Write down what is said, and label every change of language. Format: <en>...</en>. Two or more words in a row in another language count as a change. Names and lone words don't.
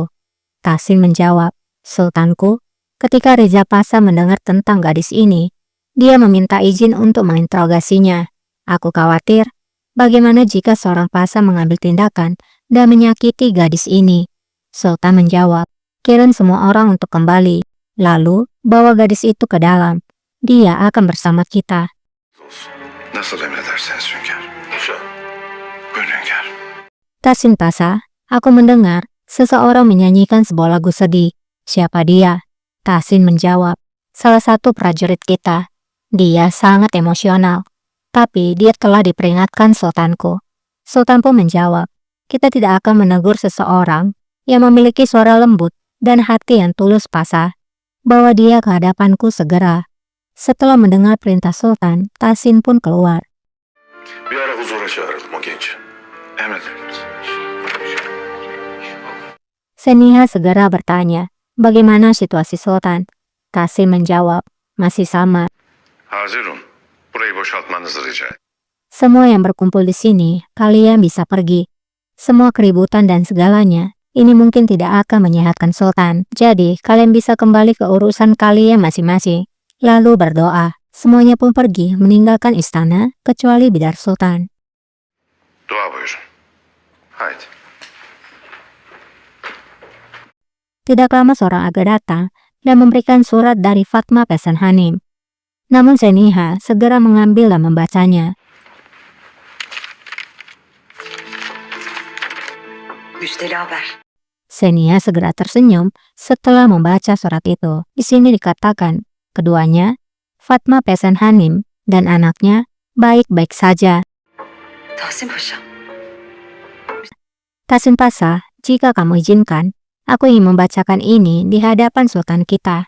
<id>Tasin menjawab, Sultanku, ketika Reza Pasha mendengar tentang gadis ini, dia meminta izin untuk menginterogasinya. Aku khawatir, bagaimana jika seorang Pasha mengambil tindakan dan menyakiti gadis ini? Sultan menjawab, kirim semua orang untuk kembali, lalu bawa gadis itu ke dalam. Dia akan bersama kita.</id> <tr>Nasıl emredersiniz hünkâr? Buyurun hünkâr.</tr> <id>Tasin Pasha, aku mendengar seseorang menyanyikan sebuah lagu sedih. Siapa dia? Tasin menjawab, salah satu prajurit kita. Dia sangat emosional, tapi dia telah diperingatkan Sultanku. Sultan pun menjawab, kita tidak akan menegur seseorang yang memiliki suara lembut dan hati yang tulus Pasha. Bawa dia ke hadapanku segera. Setelah mendengar perintah Sultan, Tasin pun keluar.</id> <tr>Bir ara huzura çağıralım o genci. Emredersiniz.</tr> <id>Seniha segera bertanya, bagaimana situasi Sultan? Tasin menjawab, masih sama.</id> <tr>Hazirun, burayı boşaltmanızı rica ederim.</tr> <id>Semua yang berkumpul di sini, kalian bisa pergi. Semua keributan dan segalanya, ini mungkin tidak akan menyehatkan Sultan. Jadi, kalian bisa kembali ke urusan kalian masing-masing. Lalu berdoa. Semuanya pun pergi meninggalkan istana, kecuali Bidar Sultan.</id> <tr>Dua buyurun. Haydi.</tr> <id>Tidak lama seorang aga datang dan memberikan surat dari Fatma Pesan Hanim. Namun Seniha segera mengambil dan membacanya.</id> <tr>Müjdeli haber.</tr> <id>Seniha segera tersenyum setelah membaca surat itu. Di sini dikatakan, keduanya, Fatma Pesan Hanim dan anaknya, baik-baik saja. Tahsin Paşa. Tasin Pasha, jika kamu izinkan, aku ingin membacakan ini di hadapan Sultan kita.</id>